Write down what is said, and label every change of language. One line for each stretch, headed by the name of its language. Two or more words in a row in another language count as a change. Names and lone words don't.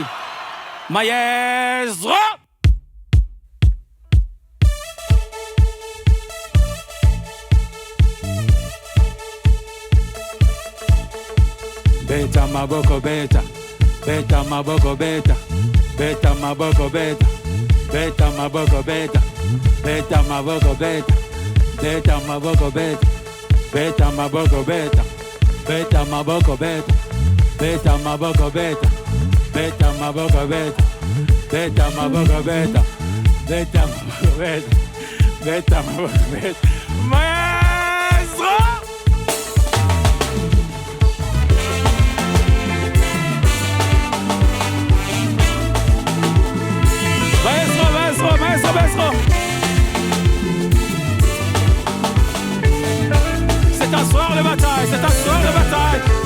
Lingala: Maestro! Beta maboko beta, beta maboko beta, beta maboko beta, beta maboko beta, beta maboko beta, beta maboko beta, beta maboko beta, beta maboko beta, beta maboko beta, beta maboko beta, beta maboko beta, beta maboko beta, beta maboko beta, maestro! Maestro.
French: C'est un soir de bataille.